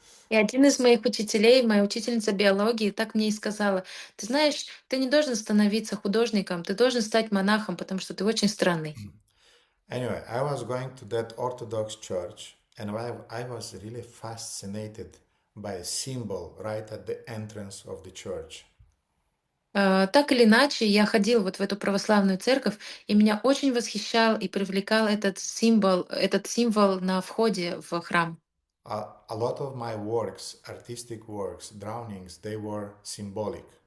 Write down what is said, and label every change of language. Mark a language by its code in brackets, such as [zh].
[ru] И один из моих учителей, моя учительница биологии, так мне и сказала: ты знаешь, ты не должен становиться художником, ты должен стать монахом, потому что ты очень странный. [en] Anyway, I was going to that Orthodox church and I was really fascinated by a symbol right at the entrance of the church. [ru] Так или иначе, я ходил вот в эту православную церковь, и меня очень восхищал и привлекал этот символ на входе в храм. [en] A lot of my works, artistic works, drawings, they were symbolic.